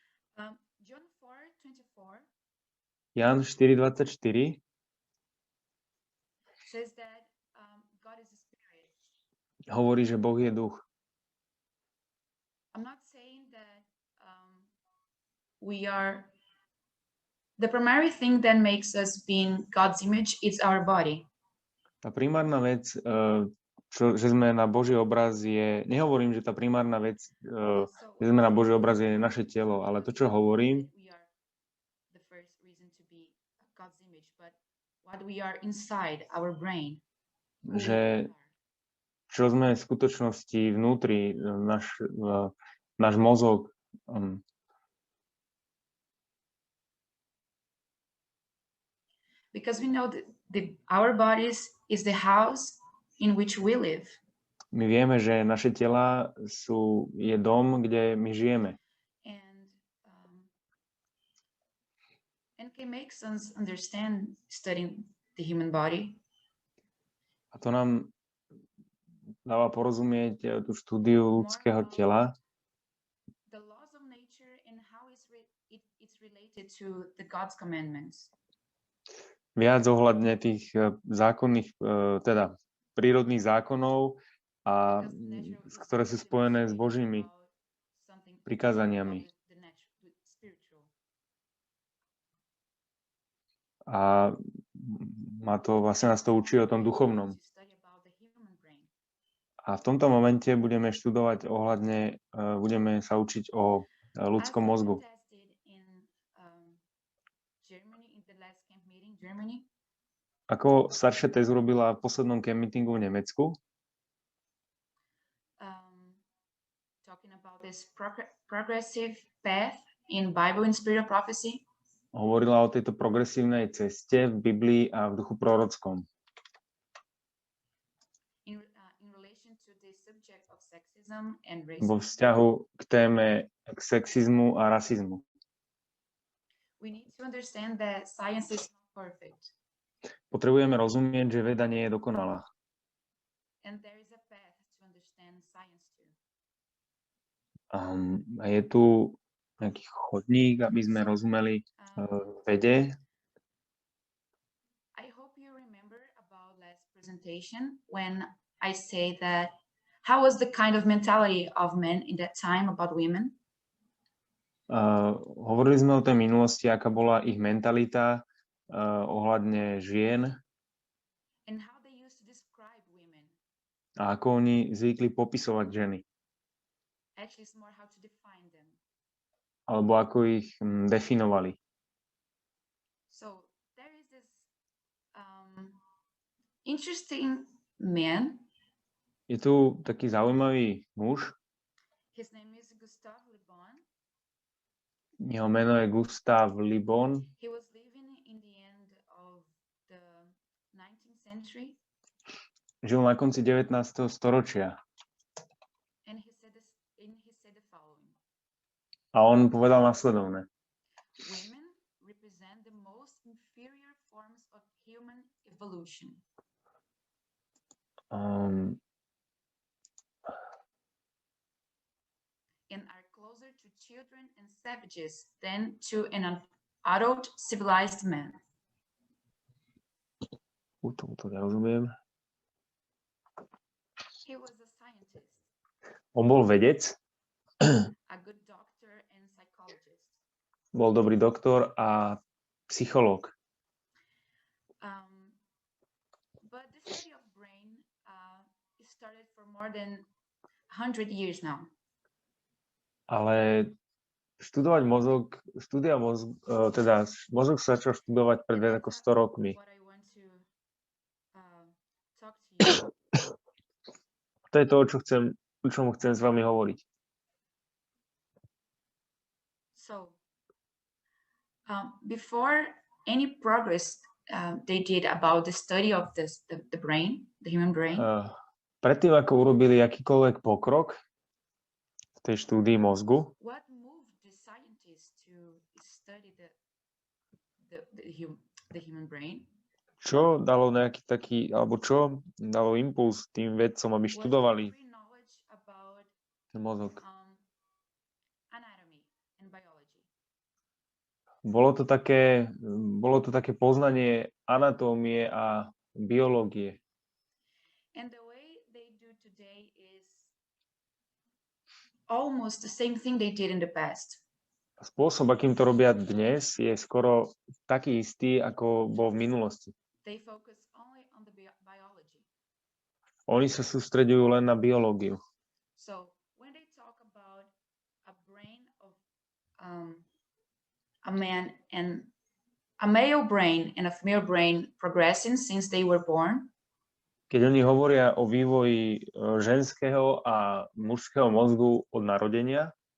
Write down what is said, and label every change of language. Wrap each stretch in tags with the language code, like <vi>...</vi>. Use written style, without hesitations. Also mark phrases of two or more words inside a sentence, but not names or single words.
<sk>Jan 4:24 hovorí, že Boh je duch.</sk> <en>The primary thing that makes us being God's image is our body.</en> <sk>Tá primárna vec, že sme na Boží obraz je, nehovorím, že tá primárna vec, že sme na Boží obraz je naše telo, ale to, čo hovorím, že čo sme v skutočnosti vnútri, náš mozog,</sk> <en>because we know that our bodies is the house in which we live.</en> <sk>My vieme, že naše tela je dom, kde my žijeme.</sk> <en>And can make us understand studying the human body.</en> <sk>A to nám dáva porozumieť tú štúdiu ľudského tela.</sk> <en>The laws of nature and how it's related to the God's commandments.</en> <sk>Viac ohľadne tých zákonných, teda prírodných zákonov, a ktoré sú spojené s Božími prikázaniami. A vlastne nás to učí o tom duchovnom. A v tomto momente budeme študovať budeme sa učiť o ľudskom mozgu. Ako staršia téz urobila v poslednom</sk> <en>camp meetingu</en> <sk>v Nemecku,</sk> <en>talking about this progressive path in Bible and spirit prophecy.</en> <sk>Hovorila o tejto progresívnej ceste v Biblii a v duchu prorockom.</sk> <en>In relation to the subject of sexism and racism.</en> <sk>Vo vzťahu k téme sexizmu a rasizmu.</sk> <en>We need to understand that science is not perfect.</en> <sk>Potrebujeme rozumieť, že veda nie je dokonalá.</sk> <en>And there is a path to understand science too.</en> <sk>A je tu nejaký chodník, aby sme rozumeli vede.</sk> <en>I hope you remember about last presentation when I say that how was the kind of mentality of men in that time about women?</en> <sk>Hovorili sme o tej minulosti, aká bola ich mentalita ohľadne žien.</sk> <en>And how they used to describe women.</en> <sk>A ako oni zvykli popisovať ženy.</sk> <en>Actually, it's more how to define them.</en> <sk>Alebo ako ich definovali.</sk> <en>So there is this interesting man.</en> <sk>Je tu taký zaujímavý muž.</sk> <en>His name is Gustav Le Bon.</en> <sk>Jeho meno je Gustav Le Bon.</sk> <en>He was living in the end of the 19th century.</en> <sk>Žil na konci 19. storočia.</sk> <en>And he said the following.</en> <sk>A on povedal nasledovné.</sk> <en>Women represent the most inferior forms of human evolution. And are closer to children and savages than to an adult civilized man.</en> <sk>To nerozumiem.</sk> <en>He was a scientist.</en> <sk>On bol vedec.</sk> <en>A good doctor and psychologist.</en> <sk>Bol dobrý doktor a psychológ.</sk> <en>But the study of brain is started for more than 100 years now.</en> <sk>Ale študovať mozog, mozog sa začal študovať pred viac ako 100 rokmi. To je to, o čom chcem s vami hovoriť.</sk> <en>So, before any progress they did about the study of the brain, the human brain.</en> <sk>Predtým, ako urobili akýkoľvek pokrok v tej štúdii mozgu,</sk> <en>what moved the scientists to study the human brain?</en> <sk>Čo dalo nejaký taký, alebo čo dalo impuls tým vedcom, aby študovali ten mozog? Bolo to také poznanie anatómie a biológie.</sk> <en>And the way they do today is almost the same thing they did in the past.</en> <sk>Spôsob, akým to robia dnes, je skoro taký istý, ako bol v minulosti.</sk> <en>They focus only on the biology.</en> <sk>Oni sa sústreďujú len na biológiu.</sk> <en>So, when they talk about a brain of a man and a male brain and a female brain progressing since they were born,</en> <sk>keď oni hovoria o vývoji ženského a mužského mozgu od narodenia,</sk>